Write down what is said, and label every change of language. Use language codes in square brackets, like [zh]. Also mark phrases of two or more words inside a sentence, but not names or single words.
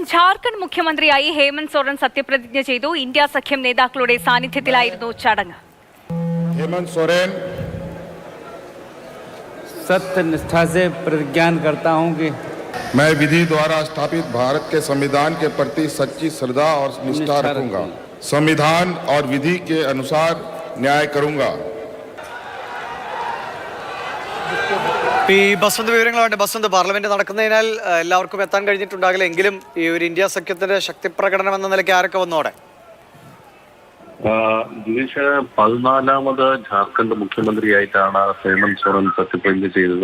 [ml] ജാർഖണ്ഡ് മുഖ്യമന്ത്രിയായി ഹേമന്ത് സോറൻ സത്യപ്രതിജ്ഞ ചെയ്തു. ഇന്ത്യ സഖ്യം നേതാക്കളുടെ സാന്നിധ്യത്തിലായിരുന്നു ചടങ്ങ്. [hi] हेमंत सोरेन सत्यनिष्ठा से प्रतिज्ञा करता हूं कि मैं विधि द्वारा स्थापित भारत के संविधान के प्रति सच्ची श्रद्धा और निष्ठा रखूंगा, संविधान और विधि के अनुसार न्याय करूंगा. [ml] ഈ ബസ്വന്ത് വിവരങ്ങളുണ്ട്. ബസ്വന്ത്, പാർലമെന്റ് നടക്കുന്നതിനാൽ എല്ലാവർക്കും എത്താൻ കഴിഞ്ഞിട്ടുണ്ടാകില്ല, എങ്കിലും ഈ ഒരു ഇന്ത്യ സഖ്യത്തിന്റെ ശക്തി പ്രകടനം എന്ന നിലയ്ക്ക് ആരൊക്കെ വന്നോടെ? ജിനീഷ്, 14ാമത് ജാർഖണ്ഡ് മുഖ്യമന്ത്രിയായിട്ടാണ് ഹേമന്ത് സോറൻ സത്യപ്രതിജ്ഞ ചെയ്തത്.